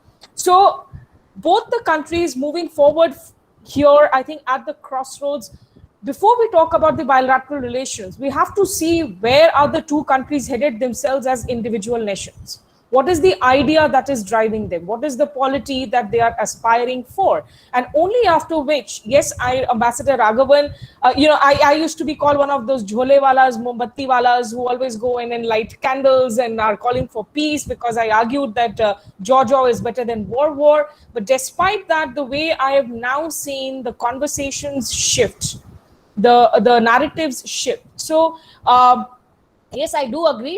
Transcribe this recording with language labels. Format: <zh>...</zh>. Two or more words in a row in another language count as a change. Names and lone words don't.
<en>So both the countries moving forward here, I think at the crossroads, before we talk about the bilateral relations, we have to see where are the two countries headed themselves as individual nations. What is the idea that is driving them? What is the polity that they are aspiring for? And only after which, yes, Ambassador Raghavan, I used to be called one of those</en> <hi>jhole walas, mombatti walas,</hi> <en>who always go in and light candles and are calling for peace, because I argued that Jaw is better than war. But despite that, the way I have now seen the conversations shift, the narratives shift. So yes, I do agree.</en>